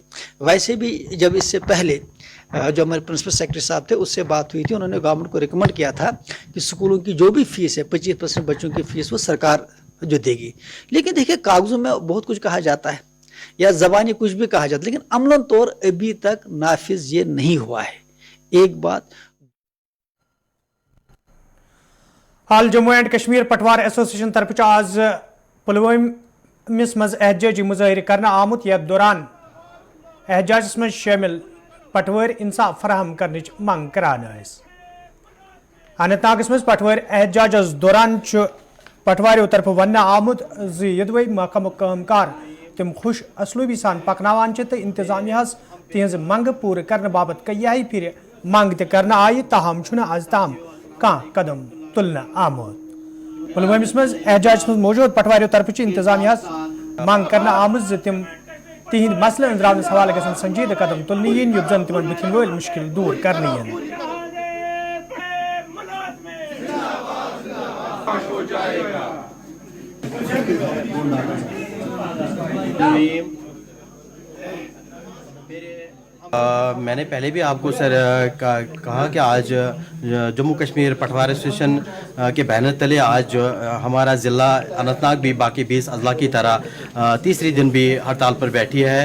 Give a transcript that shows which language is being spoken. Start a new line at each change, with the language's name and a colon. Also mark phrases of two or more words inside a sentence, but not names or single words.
Hindi: वैसे भी जब इससे पहले जो हमारे
English: principal secretary
Hindi: साहब थे उससे बात हुई थी, उन्होंने गवर्नमेंट को रिकमेंड किया था कि स्कूलों की जो भी फीस है 25% बच्चों की फीस वो सरकार जो देगी। लेकिन देखिए, कागजों में बहुत कुछ कहा जाता है या ज़बानी कुछ भी कहा जाता है, लेकिन अमलन तौर अभी तक नाफिज ये नहीं हुआ है। एक बात
Kashmiri: हाल जम्मू एंड कश्मीर पटवार एसोसिएशन तरफ आज पुलवामिस मज एहतजाजी मुजाहिर करना आमुत, यथ दौरान एहतजाजस मज शामिल पटवार इंसाफ फराहम करने मंग करान। अनंतनागस मज पटवार एहतजाजस दौरान पटवारियों तरफ वन आमुत यदवे महकम कामकार तम खुश असलूबी सान पकनावान तो इंतजामिया तिहज मंग पूर करने बाबत कई फिर मंग करना आई, ताहम आज ताम कह कदम तुलना आमुत। पुलवामिस मज एहतजाज मज मौजूद पटवारियों तरफ इंतजामिया मंग करना आमुत तिम तिहद मसले अंदरावनस हवाले गसन संजीदा कदम तुलनी युद्ध जन तिमन बुथिन वल मुश्किल दूर करनी।
Hindi: मैंने पहले भी आपको सर कहा कि आज जम्मू कश्मीर पटवार एसोसिएशन के बैनर तले आज हमारा ज़िला अनंतनाग भी बाकी 20 अजला की तरह तीसरी दिन भी हड़ताल पर बैठी है।